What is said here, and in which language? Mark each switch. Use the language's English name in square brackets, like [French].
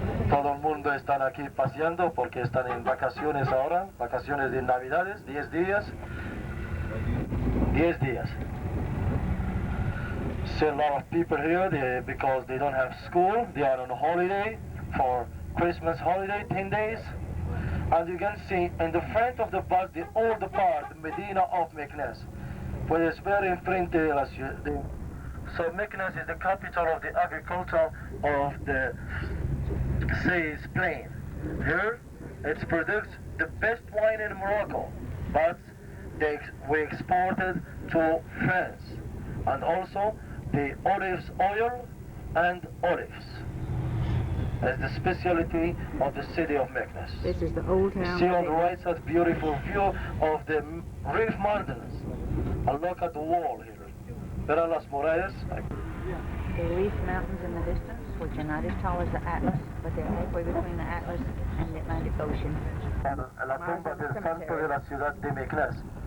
[Spanish] Todo el mundo están aquí paseando porque están en vacaciones ahora, vacaciones de Navidades, 10 días. 10 días. [English] So a lot of people here, because they don't have school, they are on a holiday for Christmas holiday, 10 days. And you can see in the front of the bus, the old part, Medina of Meknes. [Spanish] Pues ver enfrente de la ciudad. [English] So Meknes is the capital of the agriculture of the Suez Plain. Here, it produces the best wine in Morocco, but we exported to France. And also the olive oil and olives. That's the specialty of the city of Meknes. This is the old town. You see on the right side, beautiful view of the Reef Mountains. And look at the wall here. There are las murallas. The Reef Mountains in the distance, which are not as tall as the Atlas, but they're halfway between the Atlas and the Atlantic Ocean. [Spanish] La tumba del santo de la ciudad de Meknes.